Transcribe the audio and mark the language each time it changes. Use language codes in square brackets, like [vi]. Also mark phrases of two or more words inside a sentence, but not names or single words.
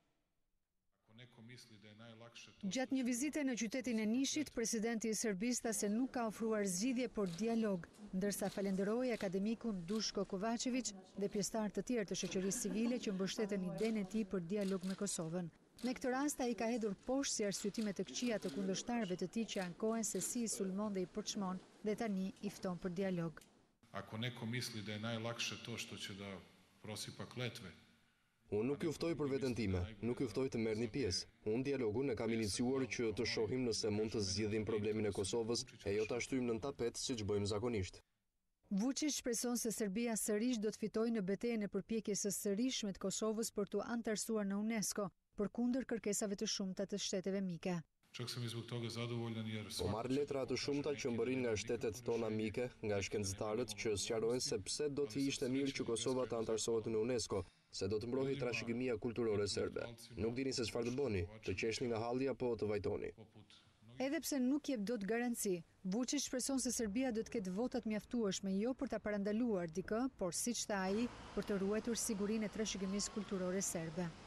[sq] Gjatë një vizite në qytetin e Nishit, presidenti i Serbisë tha se nuk ka ofruar zgjidhje por dialog, ndërsa falenderoi akademikun Duško Kovačević dhe pjesëtarë të tjerë të shoqërisë civile që mbështeten idenë e tij për dialog me Kosovën. Në këtë rast ai ka hedhur poshtë si arsyetime të këqija të kundërshtarëve të tij që ankohen se si i sulmon dhe i përçmon dhe tani i fton për dialog. [sr] Ako neko misli da je najlakše to što će da prosipa kletve. [sq] Unë nuk juftoj për veten time, nuk juftoj të merrni pjesë. Unë dialogun e kam iniciuar që të shohim nëse mund të zgjidhim problemin e Kosovës e jo ta shtyjmë në tapet siç bëjmë zakonisht. Vučić shpreson se Serbia sërish do të fitojë në betejën e përpjekjes së sërishme të Kosovës për t'u antarësuar në UNESCO, përkundër kërkesave të shumta të shteteve mike. [sr] Čak sam i zbog toga zadovoljan jer [sq] Po marr letra të shumta që mbërrin nga shtetet tona mike, nga shkencëtarët që sqarojnë se pse do të ishte mirë që Kosova të antarësohet në UNESCO, se do të mbrojë trashëgimia kulturore serbe. Nuk dini se çfarë të bëni, të qeshni nga halli apo të vajtoni. Edhe pse nuk jep dot garanci, Vučić shpreson se Serbia do të ketë votat mjaftueshme jo për ta parandaluar dikë, por siç tha ai, për të ruajtur sigurinë e trashëgimisë kulturore serbe.